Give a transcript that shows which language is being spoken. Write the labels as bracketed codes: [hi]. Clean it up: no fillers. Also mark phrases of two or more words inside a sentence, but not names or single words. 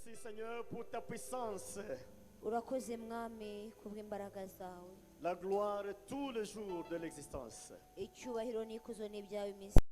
[fr] Seigneur, pour ta puissance. [rw] urakoze mwami kubw'imbaraga zawe [fr] La gloire tous les jours de l'existence. [rw] icyubahiro n'ikuzo n'ibyawe iminsi